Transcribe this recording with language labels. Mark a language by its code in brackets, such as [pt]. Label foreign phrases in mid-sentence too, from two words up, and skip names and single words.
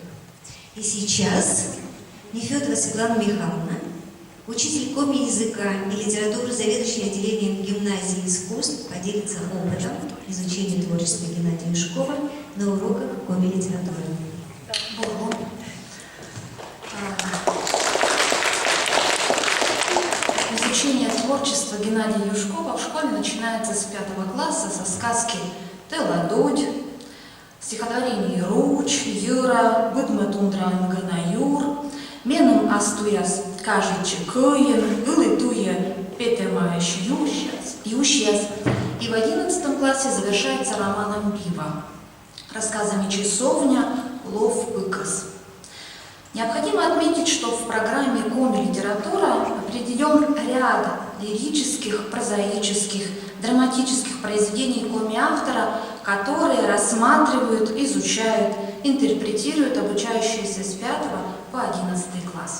[ru] И сейчас Нефедова Светлана Михайловна, учитель коми-языка и литературы, заведующий отделением гимназии искусств, поделится опытом изучения творчества Геннадия Юшкова на уроках коми-литературы. Изучение творчества Геннадия Юшкова в школе начинается с 5 класса со сказки «Теладудь», стихотворений «Руч», «Юра», «Быдмы тундран гынаюр», «Меным астуяс кажичи кыен», «Вылытуе петемаешь ющес». И в 11 классе завершается романом «Бива», рассказами «Часовня», «Лов быкас». Необходимо отметить, что в программе «Коми-литература» определен ряд лирических, прозаических, драматических произведений коми-автора, которые рассматривают, изучают, интерпретируют обучающиеся с 5 по 11 класс.